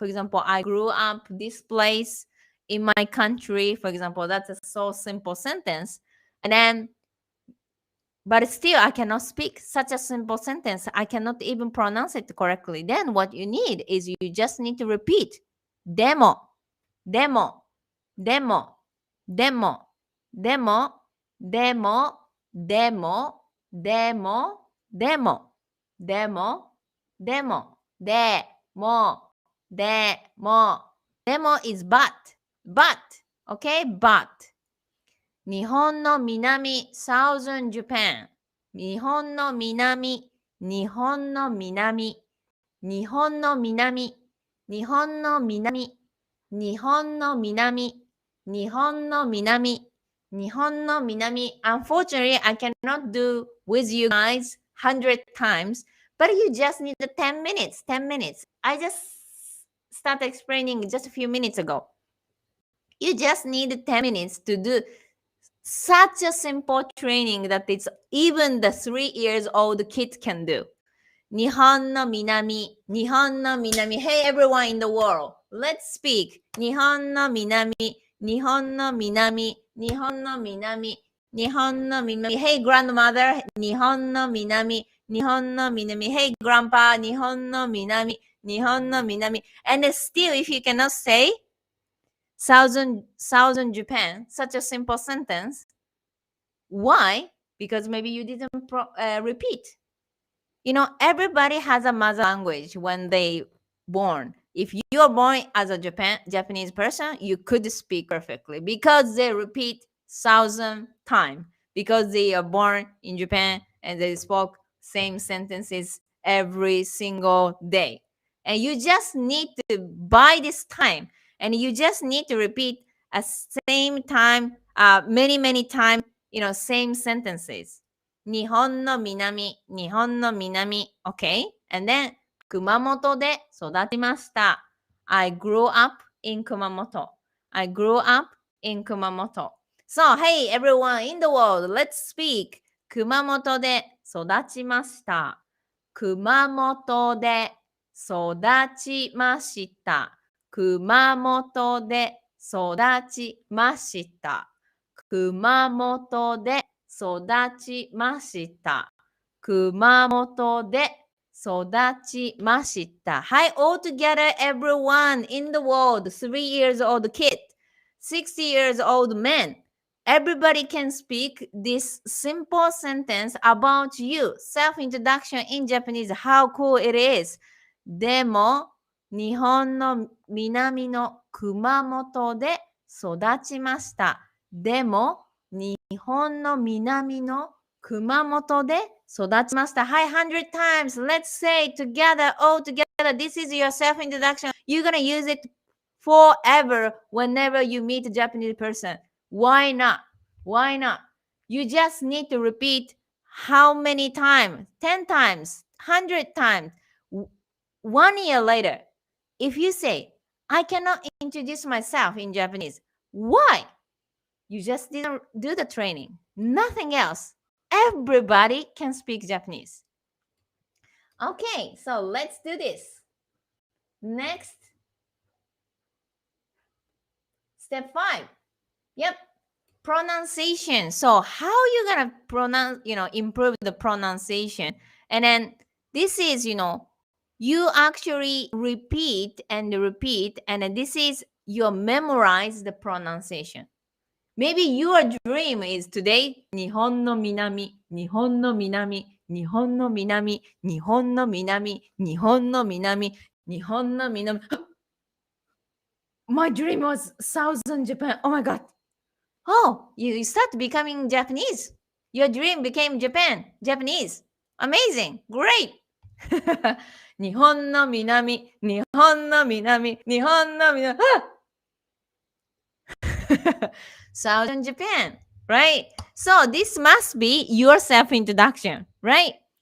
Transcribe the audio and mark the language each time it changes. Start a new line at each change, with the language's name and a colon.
English: For example, I grew up this place in my country. For example, that's a so simple sentence. And then, but still, I cannot speak such a simple sentence. I cannot even pronounce it correctly. Then what you need is you just need to repeat.
Japanese: でも、でも、でも、でも、でも、でも、でも、でも、でも、でも、でも、でも、でも、でも
English: is but, okay, but.
Japanese: 日本の南
English: Southern Japan
Japanese: 日本の南日本の南日本の南日本の南日本の南日本の南日本の南
English: Unfortunately, I cannot do with you guys 100 times, but you just need the 10 minutes.
Japanese: 10 minutes.
English: I just started explaining just a few minutes ago. You just need 10 minutes to do such a simple training that it's even the 3 years old kid can do.
Japanese: 日本の南、日本の南。
English: Hey everyone in the world, let's speak.
Japanese: 日本の南、日本の南、日本の南、日本の南。
English: Hey grandmother,
Japanese: 日本の南、日本の南。
English: Hey grandpa,
Japanese: 日本の南、日本の南。
English: And still, if you cannot say Southern Japan, such a simple sentence. Why? Because maybe you didn't repeat. You know, everybody has a mother language when they born. If you are born as a Japanese person, you could speak perfectly because they repeat 1,000 times because they are born in Japan and they spoke same sentences every single day. And you just need to buy this time and you just need to repeat at same time, many times, you know, same sentences.
Japanese: 日本の南、日本の南。
English: Okay? And then,
Japanese: 熊本で育ちました。
English: I grew up in 熊本。 I grew up in 熊本。 So, hey everyone in the world, let's speak.
Japanese: 熊本で育ちました。熊本で育ちました。熊本で育ちました。熊本で育ちました。熊本で育ちました。
English: Hi, all together, everyone in the world, 3 years old kid, 60 years old man. Everybody can speak this simple sentence about you. Self-introduction in Japanese, how cool it is.
Japanese: でも、日本の南の熊本で育ちました。でも、日本の南の熊本で育ちました。
English: Hi, 100 times. Let's say together, all together. This is your self-introduction. You're gonna use it forever whenever you meet a Japanese person. Why not? Why not? You just need to repeat how many times? 10 times, 100 times. 1 year later, if you say, I cannot introduce myself in Japanese, why? You just didn't do the training. Nothing else. Everybody can speak Japanese. Okay, so let's do this. Next, step 5. Yep, pronunciation. So how you gonna pronounce, improve the pronunciation? And then this is, you actually repeat and repeat, and then this is you memorize the pronunciation. Maybe your dream is today,
Japanese: 日本の南、日本の南、日本の南、日本の南、日本の南、日本の南。
English: My dream was Southern Japan. Oh my God. Oh, you start becoming Japanese. Your dream became Japanese. Amazing. Great.
Japanese: 日本の南、日本の南、日本の南。
English: Southern Japan, right? So this must be your self-introduction, right?